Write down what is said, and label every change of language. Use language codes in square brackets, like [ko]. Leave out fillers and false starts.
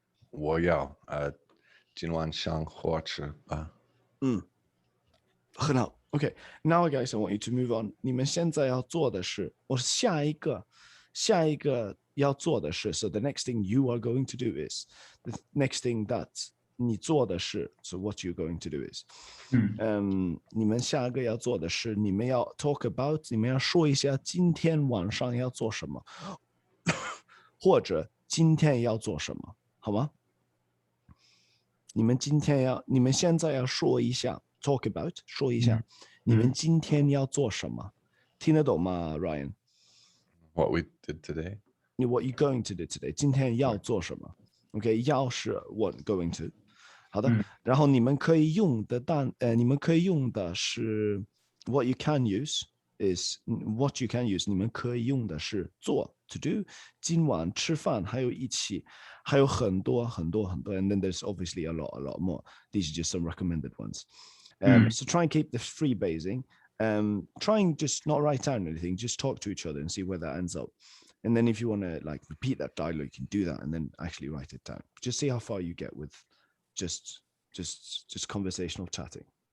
[zh] 我要今晚上火吃吧很好. [en] Okay, now guys, I want you to move on. 你们现在要做的是, or 下一个要做的是, so the next thing you are going to do is, the next thing that [zh] 你做的事 ， so what you're going to do is，你们下一个要做的是，你们要 talk about，你们要说一下今天晚上要做什么，或者今天要做什么，好吗？你们现在要说一下 talk about，说一下你们今天要做什么，听得懂吗 ，Ryan？ [en] What we did today. What you going to do today？今天要做什么？OK，要是 what going to。 [zh] 好的，然后你们可以用的是 what you can use is what you can use。你们可以用的是做 to do。今晚吃饭，还有一起，还有很多。 [en] And then there's obviously a lot more. These are just some recommended ones. So try and keep the free basing. Try and just not write down anything. Just talk to each other and see where that ends up. And then if you want to like repeat that dialogue, you can do that and then actually write it down. Just see how far you get with just conversational chatting.